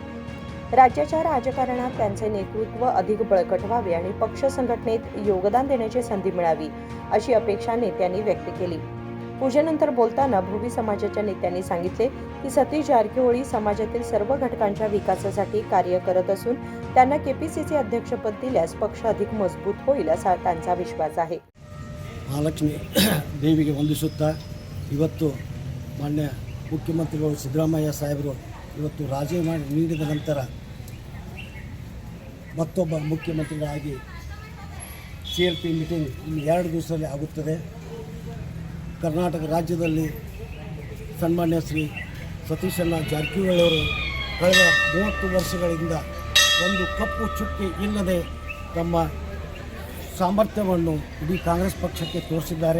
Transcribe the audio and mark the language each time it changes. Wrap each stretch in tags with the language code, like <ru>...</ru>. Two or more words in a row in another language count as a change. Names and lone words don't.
<mr>राज्याच्या राजकारणात त्यांचे नेतृत्व अधिक बळकट व्हावे आणि पक्ष संघटनेत योगदान देण्याची संधी मिळावी अशी अपेक्षा नेत्यांनी व्यक्त केली। पूजेनंतर बोलताना भोवी समाजाच्या नेत्यांनी सांगितले की सतीश जारकिहोळी समाजातील सर्व घटकांच्या विकासासाठी कार्य करत असून त्यांना केपीसीसी अध्यक्षपद दिल्यास पक्ष अधिक मजबूत होईल असा त्यांचा विश्वास आहे।</mr> <kn>महालक्ष्मी देविಗೆ ವಂದಿಸುತ್ತಾ ಇವತ್ತು ಮಾನ್ಯ ಮುಖ್ಯಮಂತ್ರಿಗಳು ಸಿದ್ದರಾಮಯ್ಯ ಸಾಹೇಬರು ಇವತ್ತು ರಾಜೀನಾಮೆ ನೀಡಿದ ನಂತರ ಮತ್ತೊಬ್ಬ ಮುಖ್ಯಮಂತ್ರಿಗಳಾಗಿ</kn> <en>CLP meeting</en> <kn>ಇನ್ನು 2 ದಿವಸದಲ್ಲಿ ಆಗುತ್ತದೆ। ಕರ್ನಾಟಕ ರಾಜ್ಯದಲ್ಲಿ ಸನ್ಮಾನ್ಯ ಶ್ರೀ ಸತೀಶಣ್ಣ ಜಾರಕಿಹೊಳಿ ಅವರು ಕಳೆದ 30 ವರ್ಷಗಳಿಂದ ಒಂದು ಕಪ್ಪು ಚುಕ್ಕಿ ಇಲ್ಲದೆ ತಮ್ಮ ಸಾಮರ್ಥ್ಯವನ್ನು ಇಡೀ ಕಾಂಗ್ರೆಸ್ ಪಕ್ಷಕ್ಕೆ ತೋರಿಸಿದ್ದಾರೆ।</kn>